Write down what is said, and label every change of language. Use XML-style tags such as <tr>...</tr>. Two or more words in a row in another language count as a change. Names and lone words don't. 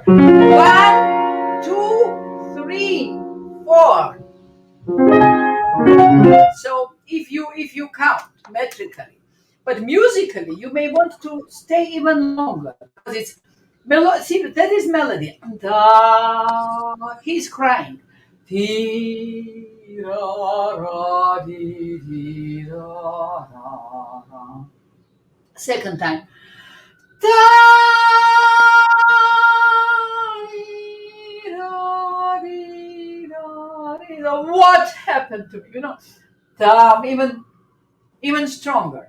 <en>1, 2, 3, 4. So if you count metrically, but musically, you may want to stay even longer because it's see, that is melody. Da, he's crying. Dee, ra, ra, dee, dee, ra, ra, ra. Second time. Da, dee, ra, dee, ra, dee, ra. What happened to me? Even stronger.</en>